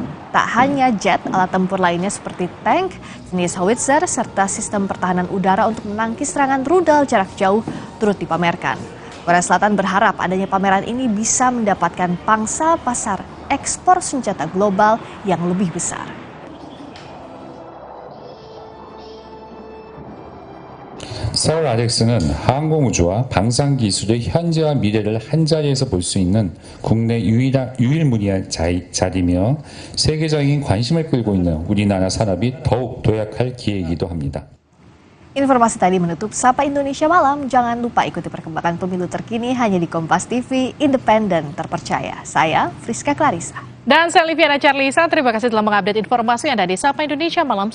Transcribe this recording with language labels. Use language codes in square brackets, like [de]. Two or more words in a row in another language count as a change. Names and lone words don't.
[id] Tak hanya jet, alat tempur lainnya seperti tank, jenis howitzer, serta sistem pertahanan udara untuk menangkis serangan rudal jarak jauh turut dipamerkan. Korea Selatan berharap adanya pameran ini bisa mendapatkan pangsa pasar ekspor senjata global yang lebih besar. [ko] 서울 아덱스는 항공우주와 방산기술의 현재와 미래를 한자리에서 볼 수 있는 국내 유일무이한 자리며 세계적인 관심을 끌고 있는 우리나라 산업이 더욱 도약할 기회이기도 합니다. [id] Informasi tadi menutup Sapa Indonesia Malam. Jangan lupa ikuti perkembangan pemilu terkini hanya di Kompas TV, independen, terpercaya. Saya Friska Clarissa. Dan saya Liviana Charlisa, terima kasih telah mengupdate informasi Anda di Sapa Indonesia Malam.